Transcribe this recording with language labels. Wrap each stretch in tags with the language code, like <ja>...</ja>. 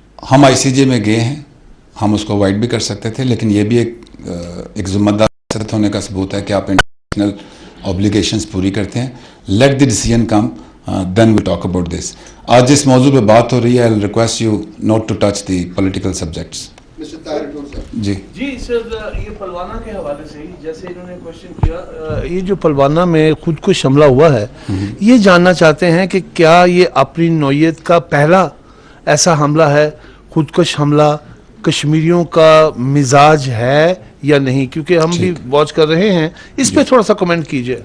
<ur>ہم آئی سی جے میں گئے ہیں, ہم اس کو اوائڈ بھی کر سکتے تھے, لیکن یہ بھی ایک ذمہ دار ہونے کا ثبوت ہے کہ آپ انٹرنیشنل اوبلیگیشنز پوری کرتے ہیں.</ur> <en>Let the decision come, then we talk about this.</en> <ur>آج جس موضوع پہ بات ہو رہی ہے,</ur> <en>I request you not to touch the political subjects.</en> <ur>جی سر, یہ پلوانہ کے حوالے سے جیسے انہوں نے کوشچن کیا, یہ جو پلوانہ میں خود کش حملہ ہوا ہے, یہ جاننا چاہتے ہیں کہ کیا یہ اپنی نوعیت کا پہلا ایسا حملہ ہے, خودکش حملہ کشمیریوں کا مزاج ہے یا نہیں, کیونکہ ہم بھی واچ کر رہے ہیں, اس پہ تھوڑا سا کمنٹ کیجئے.</ur>